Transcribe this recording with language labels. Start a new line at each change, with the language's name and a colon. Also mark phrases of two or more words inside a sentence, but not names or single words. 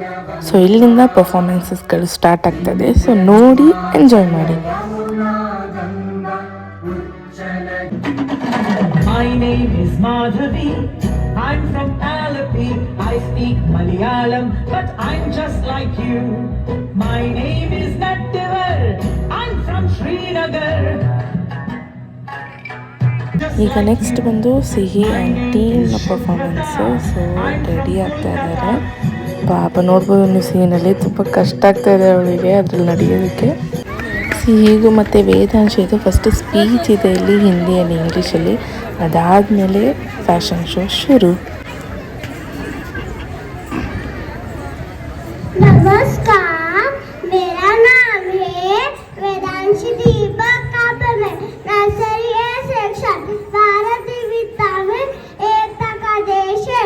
Kannada: ಸೊ ಇಲ್ಲಿಂದ ಪರ್ಫಾರ್ಮೆನ್ಸಸ್ಗಳು ಸ್ಟಾರ್ಟ್ ಆಗ್ತದೆ. ಸೊ ನೋಡಿ, ಎಂಜಾಯ್ ಮಾಡಿ.
English: My name is Madhavi. I'm from Alapi. I speak Malayalam, but I'm just like you. My name is Nattivar. I'm from Srinagar.
Kannada: ಈಗ ನೆಕ್ಸ್ಟ್ ಬಂದು ಸಿಹಿ
English: and team performance.
Kannada: ಸೊ ರೆಡಿ ಆಗ್ತಾ ಇದ್ದಾರೆ. ಪಾಪ ನೋಡ್ಬೋದು ನೀವು ಸೀನಲ್ಲಿ, ತುಂಬ ಕಷ್ಟ ಆಗ್ತಾ ಇದೆ ಅವಳಿಗೆ ಅದ್ರಲ್ಲಿ ನಡೆಯೋದಕ್ಕೆ. ಸಿಹಿಗೂ ಮತ್ತು ವೇದಾಂಶಿದು
English: first speech
Kannada: ಇದೆ ಇಲ್ಲಿ, ಹಿಂದಿ ಆ್ಯಂಡ್ ಇಂಗ್ಲೀಷಲ್ಲಿ. ಅದಾದಮೇಲೆ
English: fashion show
Kannada: ಶುರು.
Hindi: नमस्कार, मेरा नाम है वेदांशी दीपक कापड़ में
English: Nursery A section.
Hindi: भारत विविधता में एकता का देश है।